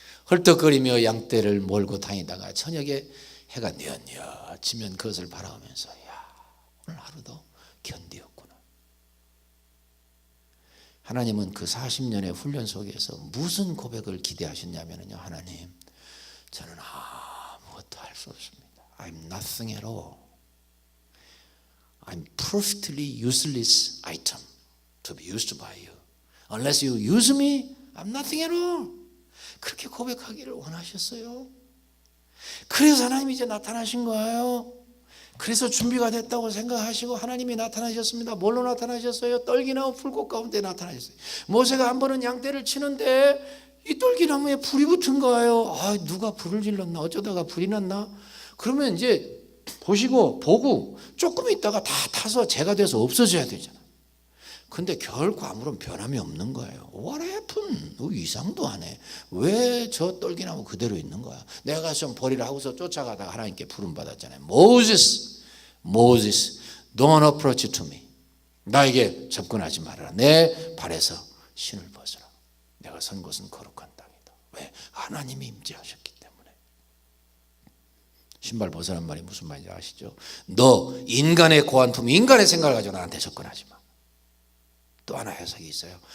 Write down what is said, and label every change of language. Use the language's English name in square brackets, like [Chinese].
[Korean] 헐떡거리며 양떼를 몰고 다니다가 저녁에 해가 뉘엿뉘엿 지면 그것을 바라보면서 야, 오늘 하루도 견디었구나. 하나님은 그 40년의 훈련 속에서 무슨 고백을 기대하셨냐면요, 하나님, 저는 아무것도 할 수 없습니다. [English] I'm nothing at all. I'm perfectly useless item to be used by you. Unless you use me, I'm nothing at all. [Korean] 그렇게 고백하기를 원하셨어요. 그래서 하나님이 이제 나타나신 거예요. 그래서 준비가 됐다고 생각하시고 하나님이 나타나셨습니다. 뭘로 나타나셨어요? 떨기나무 불꽃 가운데 나타나셨어요. 모세가 한 번은 양떼를 치는데 이 떨기나무에 불이 붙은 거예요. 아, 누가 불을 질렀나? 어쩌다가 불이 났나? 그러면 이제 보고 조금 있다가 다 타서 재가 돼서 없어져야 되잖아. 근데 결코 아무런 변함이 없는 거예요. [English] What happened? [Korean] 이상도 안 해. 왜 저 떨기나무 그대로 있는 거야? 내가 좀 버리라 하고서 쫓아가다가 하나님께 부름받았잖아요. [English] Moses, don't approach to me. [Korean] 나에게 접근하지 말아라. 내 발에서 신을 벗어라. 내가 선 곳은 거룩한 땅이다. 왜? 하나님이 임재하셨기 때문에. 신발 벗으란 말이 무슨 말인지 아시죠? 너 인간의 고안품, 인간의 생각을 가지고 나한테 접근하지 마. 또 하나 해석이 있어요.